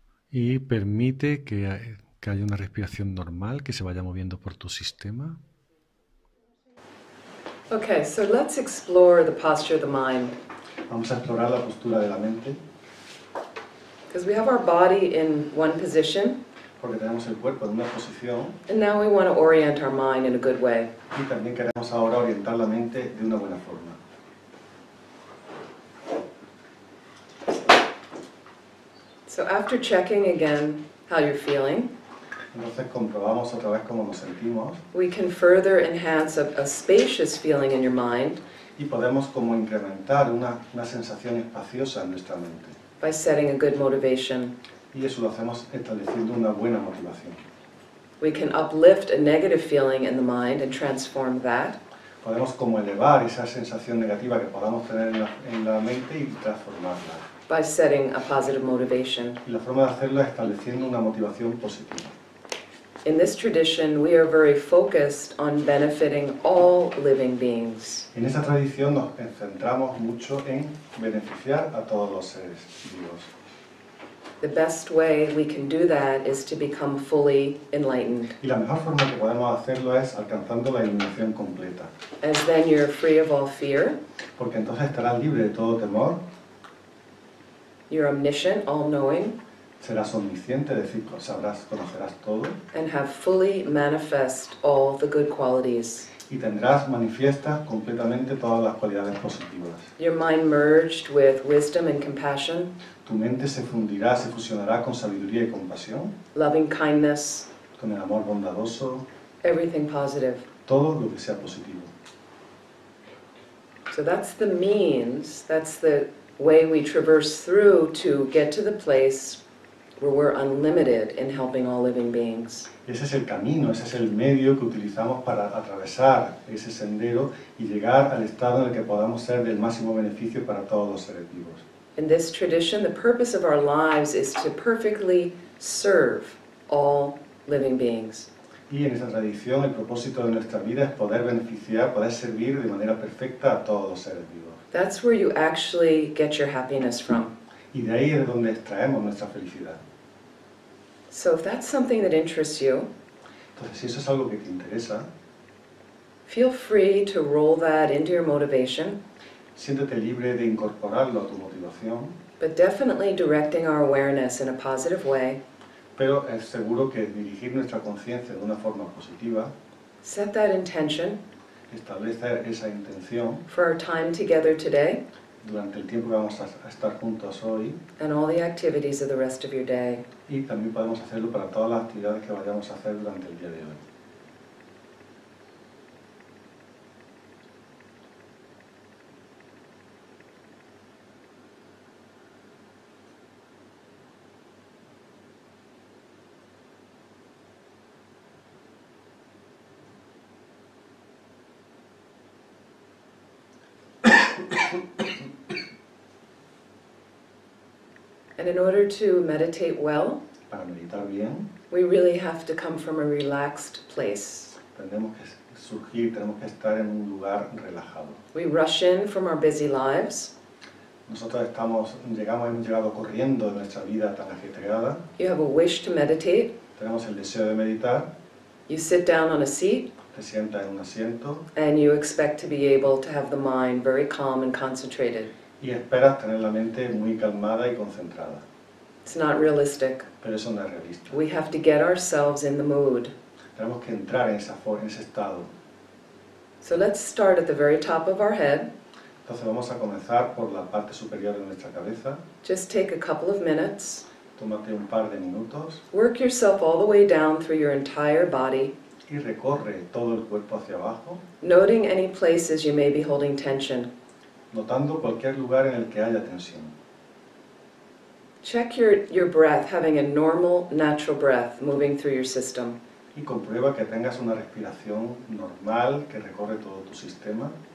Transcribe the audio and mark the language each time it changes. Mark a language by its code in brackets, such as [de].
[es] Y permite que haya una respiración normal, que se vaya moviendo por tu sistema. [en] Okay, so let's explore the posture of the mind. [es] Vamos a explorar la postura de la mente. [en] Because we have our body in one position. [es] Porque tenemos el cuerpo en una posición. [en] And now we want to orient our mind in a good way. [es] Y también queremos ahora orientar la mente de una buena forma. [en] So after checking again how you're feeling, [es] entonces comprobamos otra vez cómo nos sentimos. [en] We can further enhance a spacious feeling in your mind. [es] Y podemos como incrementar una sensación espaciosa en nuestra mente. [en] By setting a good motivation. [es] Y eso lo hacemos estableciendo una buena motivación. [en] We can uplift a negative feeling in the mind and transform that. [es] Podemos como elevar esa sensación negativa que podamos tener en la mente y transformarla. [en] By setting a positive motivation. [es] Y la forma de hacerlo es estableciendo una motivación positiva. [en] In this tradition, we are very focused on benefiting all living beings. [es] En esta tradición nos centramos mucho en beneficiar a todos los seres vivos. [en] The best way we can do that is to become fully enlightened, [es] Y la mejor forma que podemos hacerlo es alcanzando la iluminación completa, [en] as then you're free of all fear, [es] porque entonces estarás libre de todo temor, [en] you're omniscient, all-knowing, [es] serás omnisciente, es decir, conocerás todo, [en] and have fully manifest all the good qualities. [es] y tendrás manifiestas completamente todas las cualidades positivas. [en] Your mind merged with wisdom and compassion, [es] Tu mente se fundirá, se fusionará con sabiduría y compasión, [en] loving kindness, [es] con el amor bondadoso, [en] everything positive. [es] todo lo que sea positivo. [en] So that's the means, that's the way we traverse through to get to the place where we're unlimited in helping all living beings. [es] Ese es el camino, ese es el medio que utilizamos para atravesar ese sendero y llegar al estado en el que podamos ser del máximo beneficio para todos los seres vivos. [en] In this tradition, the purpose of our lives is to perfectly serve all living beings. [es] Y en esa tradición el propósito de nuestra vida es poder beneficiar, poder servir de manera perfecta a todos los seres vivos. [en] That's where you actually get your happiness from. [es] Y de ahí es donde extraemos nuestra felicidad. [en] So if that's something that interests you, [es] Entonces, si eso es algo que te interesa, [en] feel free to roll that into your motivation, [es] siéntete libre de incorporarlo a tu motivación, [en] but definitely directing our awareness in a positive way. [es] pero es seguro que dirigir nuestra conciencia de una forma positiva, [en] Set that intention [es] establecer esa intención [en] for our time together today [es] durante el tiempo que vamos a estar juntos hoy, [en] and all the activities of the rest of your day. [es] y también podemos hacerlo para todas las actividades que vayamos a hacer durante el día de hoy. [en] And in order to meditate well, [es] Para meditar bien, [en] we really have to come from a relaxed place. [es] tenemos que estar en un lugar relajado. [en] We rush in from our busy lives. [es] Nosotros hemos llegado corriendo de nuestra vida tan ajetreada, [en] You have a wish to meditate. [es] tenemos el deseo de meditar, [en] You sit down on a seat [es] te sientas en un asiento [en] and you expect to be able to have the mind very calm and concentrated. [es] y esperas tener la mente muy calmada y concentrada. [en] It's not realistic. [es] Pero eso no es realista. [en] We have to get ourselves in the mood. [es] Tenemos que entrar en ese estado. [en] So let's start at the very top of our head. [es] Entonces vamos a comenzar por la parte superior de nuestra cabeza. [en] Just take a couple of minutes. [es] Tómate un par de minutos [en] Work yourself all the way down through your entire body, [es] y recorre todo el cuerpo hacia abajo, [en] noting any places you may be holding tension. [es] notando cualquier lugar en el que haya tensión. [en] Check your breath, having a normal, natural breath moving through your system. [es] Y comprueba que tengas una respiración normal que recorre todo tu sistema.